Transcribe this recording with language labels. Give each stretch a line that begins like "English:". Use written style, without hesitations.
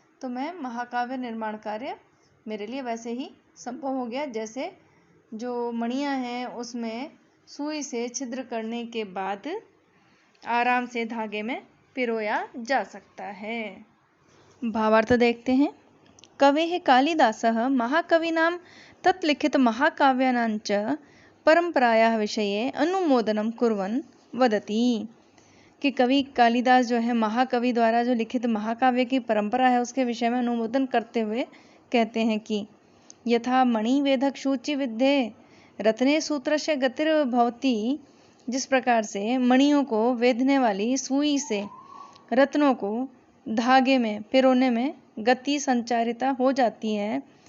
Hindi: तो मैं महाकाव्य निर्माण कार्य मेरे लिए वैसे ही संभव हो गया जैसे जो मणियाँ हैं उसमें सुई से छिद्र करने के बाद आराम से धागे में पिरोया जा सकता है। भावार्थ देखते हैं।
Sanskrit: कवेः कालिदासः महाकवीनां तत्लिखित महाकाव्यानांच परंपरायाः विषये अनुमोदनं कुर्वन् वदति।
Hindi: कि कवि कालिदास जो है महाकवि द्वारा जो लिखित महाकाव्य की परंपरा है उसके विषय में अनुमोदन करते हुए कहते हैं कि
Sanskrit: यथा मणिवेधक सूचि विद्धे रत्ने सूत्रस्य गतिर्भवति,
Hindi: जिस प्रकार से मणियों को वेधने वाली सुई से रत्नों को धागे में पिरोने में गति संचारिता हो जाती है,